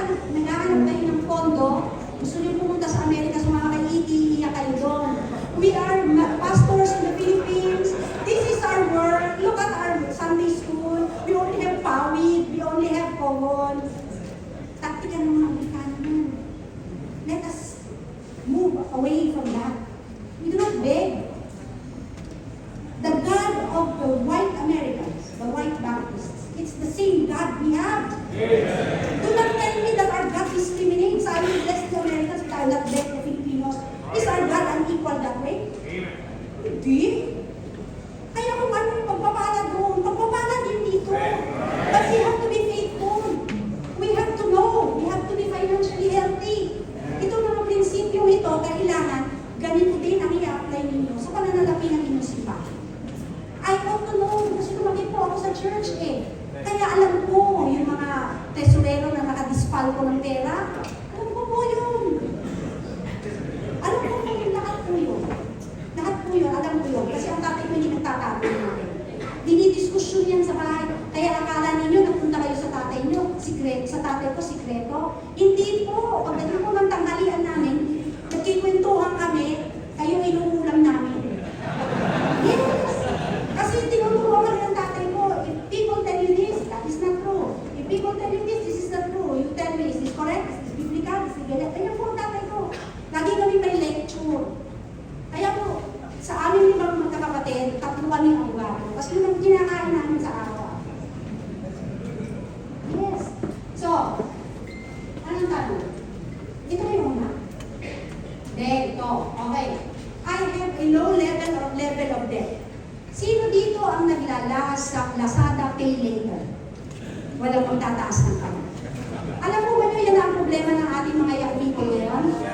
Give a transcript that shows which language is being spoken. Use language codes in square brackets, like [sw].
[tl] Naghahanap kayo ng pondo. Gusto niyo pumunta sa Amerika, sa mga kay-iiyak kayo doon. [en] We are pastors in the Philippines. This is our work. Look at our Sunday school. We only have PAWID. We only have Common. [tl] Taktika ng mga Amerikano. [en] Let us move away from that. We do not beg. The God of the white Americans, the white Baptists, it's the same God we have. Do not tell me that our God discriminates. I will bless the Americans, but I will not bless the Filipinos. Is our God unequal that way? [tl] Hindi. Kaya kung ano yung pagpapala doon, pagpapala din dito. [en] But we have to be faithful. We have to know. We have to be financially healthy. [tl] Ito mga prinsipyo ito, kailangan ganito din ang i-apply ninyo sa pananalapi ng inyong simbahan. [en] I ought to know [tl] kasi lumaki po ako sa church eh. Kaya alam ko yung mga tesorero na nakadispal ko ng pera. Alam ko po yun. Alam ko po yung lahat po yun. Lahat po yun, alam ko yun. Kasi ang tatay ko hindi nagtatago namin. Dinidiskusyon yan sa bahay. Kaya akala ninyo, nagpunta kayo sa tatay nyo, sa tatay ko, sikreto. Hindi po. Pagdating po ng tanghalian namin, nagkikwentuhan kami, kayo inuulam namin. Yes! Kasi tinuturuan kami ng tatay ko, [en] if people tell you this, that is not true. If people tell you this is not true. You tell me, is this correct? Is this biblical? Is this [tl] ganyan? Kaya po ang tatay ko. Lagi kami may lecture. Kaya po, sa amin limang magkakapatid, 3 kami ang abogado. Kasi yun ang kinakain namin sa araw. Yes. So, anong tanong? Ito yung una. Ito. Okay. [en] I have a low level of debt. [tl] Sino dito ang naglalas sa Lazada Pay Later? Walang magtataas ng kamay. Alam mo ba nyo yan ang problema ng ating mga young people ngayon?